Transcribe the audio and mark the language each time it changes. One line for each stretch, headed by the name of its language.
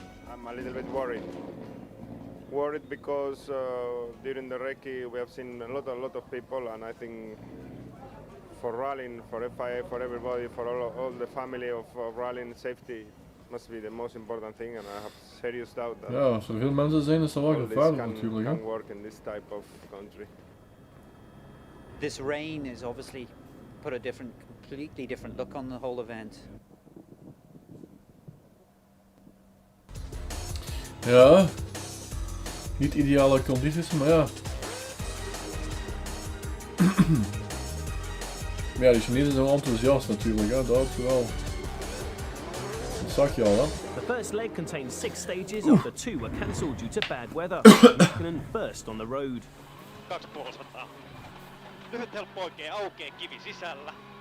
English: I'm a little bit worried. Worried because during the recce we have seen a lot of people, and I think for rallying, for FIA, for everybody, for all the family of rallying, safety must be the most important thing, and I have serious doubt that
Dutch: Ja, als er veel mensen zijn, is dat wel gevaarlijk natuurlijk.
English: can work in this type of country. This rain has obviously put a completely different look on the whole event.
Dutch: Ja, niet ideale condities, maar ja. Maar ja, die Chinezen zijn wel enthousiast natuurlijk, hè? Dat ook wel. Dat zag je al, hè?
English: The first leg contained 6 stages after 2 were cancelled due to bad weather. Mäkinen first on the road. 250.
Finnish: Lyhyt helppo oikein aukeaa kivi sisällä.